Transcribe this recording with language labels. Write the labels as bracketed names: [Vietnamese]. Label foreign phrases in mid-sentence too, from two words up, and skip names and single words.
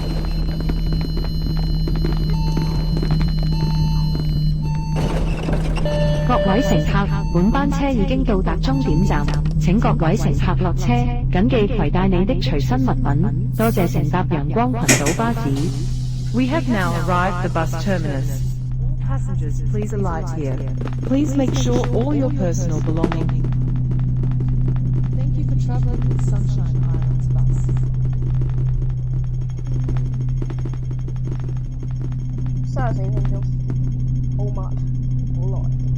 [Cantonese] 各位乘客，本班車已經到達終點站，請各位乘客落車，謹記攜帶你的隨身物品。多謝乘搭陽光群島巴士。 [English] We have now arrived at the bus terminus. All passengers, please alight here. Please make sure all your personal belongings. Thank you for traveling with Sunshine Islands bus. [Cantonese] 34 分鐘，好慢，好耐。